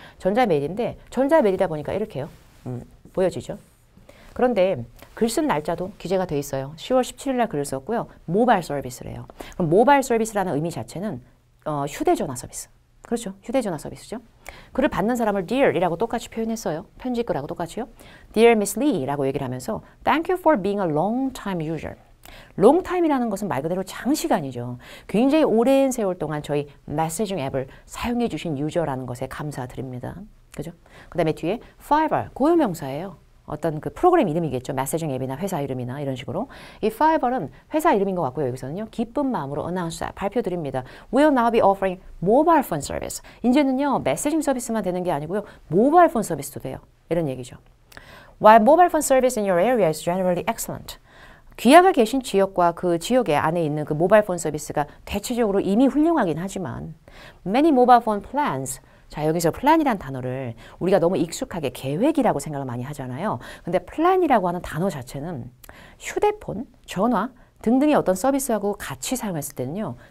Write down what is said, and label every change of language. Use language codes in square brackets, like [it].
[ko] 전자메일인데 전자메일이다 보니까 이렇게 해요. 보여지죠? 그런데 글 쓴 날짜도 기재가 돼 있어요. 10월 17일 날 글을 썼고요. 모바일 서비스래요. 그럼 모바일 서비스라는 의미 자체는 휴대전화 서비스. 그렇죠. 휴대전화 서비스죠. 글을 받는 사람을 Dear이라고 똑같이 표현했어요. 편지글하고 똑같이요. [en] Dear Miss Lee [ko] 라고 얘기를 하면서 [en] Thank you for being a long-time user. [ko] 롱타임이라는 것은 말 그대로 장시간이죠. 굉장히 오랜 세월 동안 저희 메시징 앱을 사용해 주신 유저라는 것에 감사드립니다. 그죠? 그 다음에 뒤에 Fiverr, 고유명사예요. 어떤 그 프로그램 이름이겠죠. 메시징 앱이나 회사 이름이나 이런 식으로. 이 Fiverr은 회사 이름인 것 같고요. 여기서는요. 기쁜 마음으로 announce, 발표드립니다. [en] We'll now be offering mobile phone service. [ko] 이제는요. 메시징 서비스만 되는 게 아니고요. 모바일 폰 서비스도 돼요. 이런 얘기죠. [en] While mobile phone service in your area is generally excellent. [ko] 귀하가 계신 지역과 그 지역의 안에 있는 그 모바일 폰 서비스가 대체적으로 이미 훌륭하긴 하지만 [en] many mobile phone plans [ko] 자, 여기서 플랜이란 단어를 우리가 너무 익숙하게 계획이라고 생각을 많이 하잖아요. 근데 플랜이라고 하는 단어 자체는 휴대폰, 전화 등등의 어떤 서비스하고 같이 사용했을 때는요.